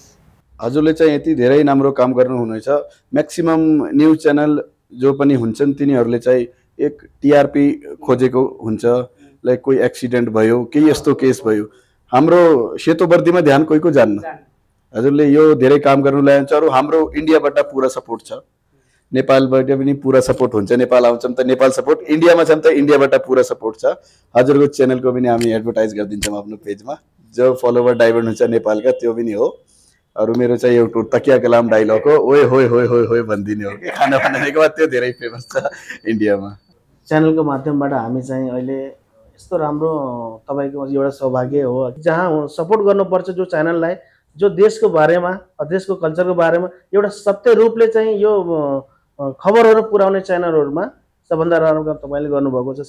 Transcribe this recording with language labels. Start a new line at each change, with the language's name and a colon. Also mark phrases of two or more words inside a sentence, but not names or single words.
Nepali: हजुरले चाहिँ यति धेरै राम्रो काम गर्नुहुनेछ।
English: maximum news channel
Nepali: जो पनि हुन्छन् तिनीहरूले चाहिँ एक टिआरपी खोजेको हुन्छ लाइक कोही एक्सिडेन्ट भयो केही यस्तो केस भयो हाम्रो सेतो बर्दीमा ध्यान कोहीको जान्न हजुरले यो धेरै काम गर्नुलाई हुन्छ। अरू हाम्रो इन्डियाबाट पुरा सपोर्ट छ, नेपालबाट पनि पुरा सपोर्ट हुन्छ। नेपाल आउँछौँ त नेपाल सपोर्ट, इन्डियामा छौँ त इन्डियाबाट पुरा सपोर्ट छ। हजुरको च्यानलको पनि हामी एडभर्टाइज गरिदिन्छौँ आफ्नो पेजमा। जो
English: follower divert
Nepali: हुन्छ नेपालका त्यो पनि हो। अरू मेरो चाहिँ एउटा तकिया कलाम डाइलग हो, ओए होए होए होए होए भनिदिने हो कि खाना बनाएको बाद, त्यो धेरै फेमस छ इन्डियामा। च्यानलको माध्यमबाट हामी चाहिँ अहिले यस्तो राम्रो तपाईँको एउटा सौभाग्य हो जहाँ सपोर्ट गर्नुपर्छ जो च्यानललाई, जो देशको बारेमा देशको कल्चरको बारेमा एउटा सत्य रूपले चाहिँ यो खबरहरू पुर्याउने च्यानलहरूमा सबभन्दा राम्रो काम तपाईँले गर्नुभएको छ।